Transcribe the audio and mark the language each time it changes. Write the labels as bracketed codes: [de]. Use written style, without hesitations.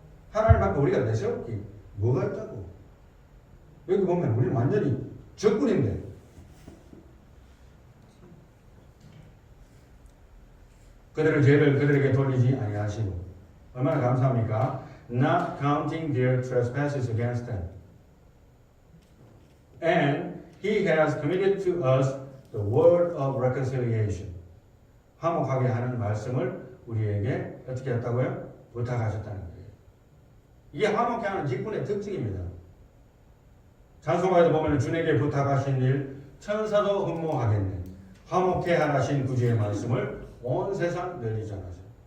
[ko] 하나님 앞에 우리가 내세웠기 뭐가 있다고. 여기 보면 우리는 완전히 적군인데 그들의 죄를 그들에게 돌리지 아니하시고 얼마나 감사합니까? [en] Not counting their trespasses against them. And He has committed to us the word of reconciliation. [ko] 화목하게 하는 말씀을 우리에게 어떻게 했다고요? 부탁하셨다는 거예요. 이게 화목해 하는 직분의 특징입니다. 찬송가에도 보면 주님께 부탁하신 일 천사도 흠모하겠네. 화목해 하라신 구주의 말씀을 온 세상 널리 전하세요.